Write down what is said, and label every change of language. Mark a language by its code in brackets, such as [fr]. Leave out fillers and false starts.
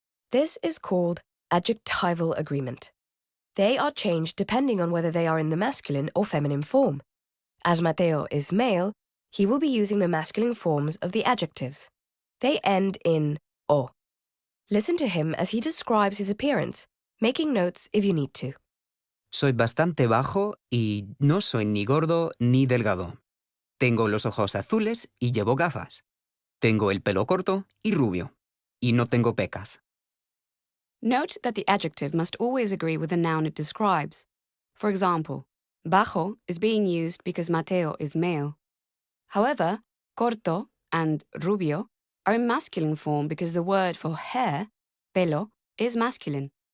[en] This is called adjectival agreement. They are changed depending on whether they are in the masculine or feminine form. As Mateo is male, he will be using the masculine forms of the adjectives. They end in o. Listen to him as he describes his appearance, making notes if you need to. [es] Soy bastante bajo y no soy ni gordo ni delgado. Tengo los ojos azules y llevo gafas. Tengo el pelo corto y rubio. Y no tengo pecas. [en] Note that the adjective must always agree with the noun it describes. For example, bajo is being used because Mateo is male. However, corto and rubio are in masculine form because the word for hair, pelo, is masculine.